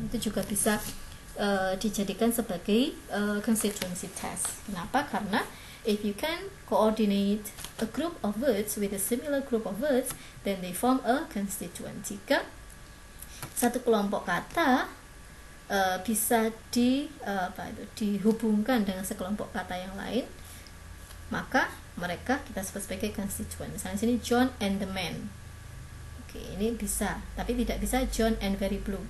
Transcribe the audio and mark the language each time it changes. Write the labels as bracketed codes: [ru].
[id] Itu juga bisa dijadikan sebagai constituency test. Kenapa? Karena [en] if you can coordinate a group of words with a similar group of words, then they form a constituent. [id] Jika satu kelompok kata bisa dihubungkan dengan sekelompok kata yang lain, maka mereka kita sebut sebagai constituent. Misalnya sini John and the man. Oke, ini bisa, tapi tidak bisa John and very blue.